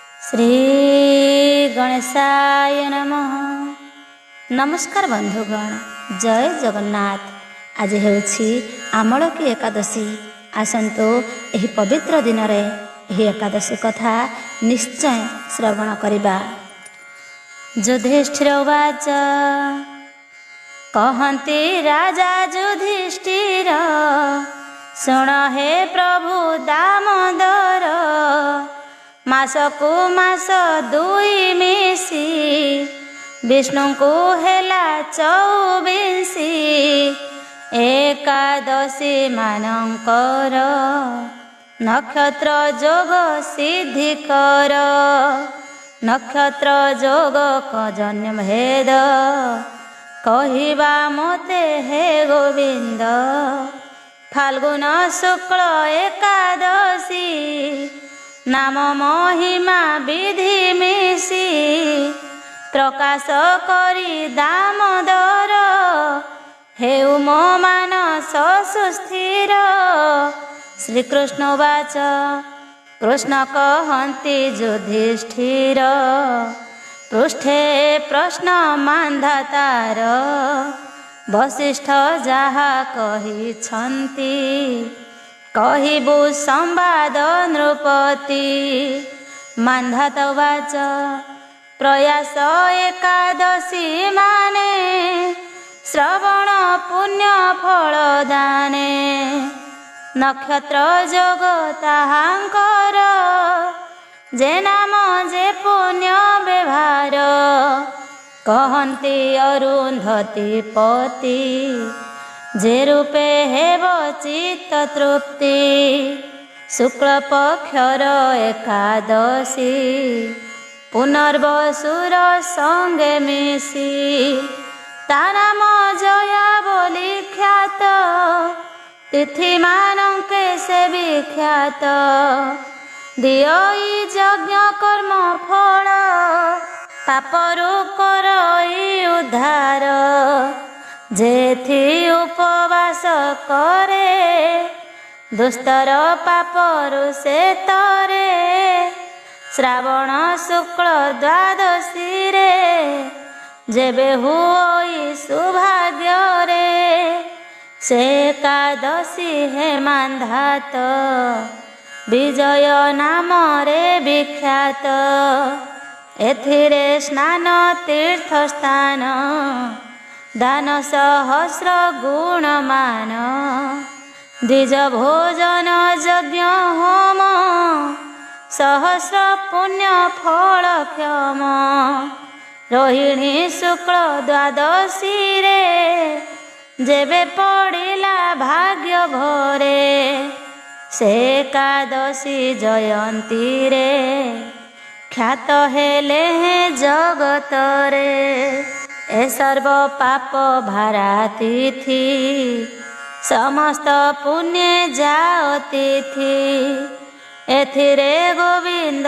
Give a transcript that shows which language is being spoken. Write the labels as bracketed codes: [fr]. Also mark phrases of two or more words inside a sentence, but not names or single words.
[sa] श्री गणेशाय नमः। [or] ନମସ୍କାର ବନ୍ଧୁଗଣ, ଜୟ ଜଗନ୍ନାଥ। ଆଜି ହେଉଛି ଆମଳକୀ ଏକାଦଶୀ। ଆସନ୍ତୁ ଏହି ପବିତ୍ର ଦିନ ରେ ଏହି ଏକାଦଶୀ କଥା ନିଶ୍ଚୟ ଶ୍ରବଣ କରିବା। ଯୁଧିଷ୍ଠିର ଉବାଚ, କହନ୍ତି ରାଜା ଯୁଧିଷ୍ଠିର, ଶୁଣ ହେ ପ୍ରଭୁ ଦାମୋଦର, ମାସକୁ ମାସ ଦୁଇ ମିଶି, ବିଷ୍ଣୁ କୋ ହେଲା 24 ଏକାଦଶୀ ମାନକର, ନକ୍ଷତ୍ର ଯୋଗ ସିଦ୍ଧି କର, ନକ୍ଷତ୍ର ଯୋଗ କଜନ୍ୟ ଭେଦ, କହିବା ମୋତେ ହେ ଗୋବିନ୍ଦ, ଫାଲ୍ଗୁନ ଶୁକ୍ଳ ଏକାଦଶୀ, ନାମ ମହିମା ବିଧି ମିଶି, ପ୍ରକାଶ କରି ଦାମୋଦର, ହେଉ ମୋ ମାନସ ସୁସ୍ଥିର। ଶ୍ରୀକୃଷ୍ଣ ବାଚ, କୃଷ୍ଣ କହନ୍ତି ଯୁଧିଷ୍ଠିର, ପୃଷ୍ଠେ ପ୍ରଶ୍ନ ମାନ୍ଧାତାର, ବଶିଷ୍ଠ ଯାହା କହିଛନ୍ତି, କହିବୁ ସମ୍ବାଦ ନୃପତି। ମାନ୍ଧାତ ବାଚ, ପ୍ରୟାସ ଏକାଦଶୀ ମାନେ, ଶ୍ରବଣ ପୁଣ୍ୟ ଫଳ ଦାନେ, ନକ୍ଷତ୍ର ଯୋଗ ତାହାଙ୍କର, ଯେ ନାମ ଯେ ପୁଣ୍ୟ ବ୍ୟବହାର, କହନ୍ତି ଅରୁନ୍ଧତୀ ପତି, ଯେ ରୂପେ ହେବ ଚିତ୍ତ ତୃପ୍ତି, ଶୁକ୍ଳ ପକ୍ଷର ଏକାଦଶୀ, ପୁନର୍ବସୁର ସଙ୍ଗେ ମିଶି, ତା ନାମ ଜୟା ବୋଲି ଖ୍ୟାତ, ତିଥି ମାନଙ୍କେ ସେ ବିଖ୍ୟାତ, ଦିଅଇ ଯଜ୍ଞ କର୍ମ ଫଳ, ପାପରୁ କରଇ ଉଦ୍ଧାର, ଯେଥି ଉପବାସ କରେ, ଦୁସ୍ତର ପାପରୁ ସେ ତରେ, ଶ୍ରାବଣ ଶୁକ୍ଳ ଦ୍ୱାଦଶୀ ରେ, ଯେବେ ହୁଇ ସୌଭାଗ୍ୟ ରେ, ସେ ଏକାଦଶୀ ହେ ମାନ୍ଧାତ, ବିଜୟ ନାମ ରେ ବିଖ୍ୟାତ, ଏଥିରେ ସ୍ନାନ ତୀର୍ଥ ସ୍ଥାନ, ଦାନ ସହସ୍ର ଗୁଣମାନ, ଦ୍ୱିଜ ଭୋଜନ ଯଜ୍ଞ ହୋମ, ସହସ୍ର ପୁଣ୍ୟ ଫଳ କ୍ଷମ, ରୋହିଣୀ ଶୁକ୍ଳ ଦ୍ୱାଦଶୀ ରେ, ଯେବେ ପଡ଼ିଲା ଭାଗ୍ୟ ଭରେ, ସେ ଏକାଦଶୀ ଜୟନ୍ତୀ ରେ, ଖ୍ୟାତ ହେଲେ ହେଁ ଜଗତ ରେ, ଏ ସର୍ବ ପାପ ଭାରା ତିଥି, ସମସ୍ତ ପୁଣ୍ୟ ଯାଓ ତିଥି, ଏଥିରେ ଗୋବିନ୍ଦ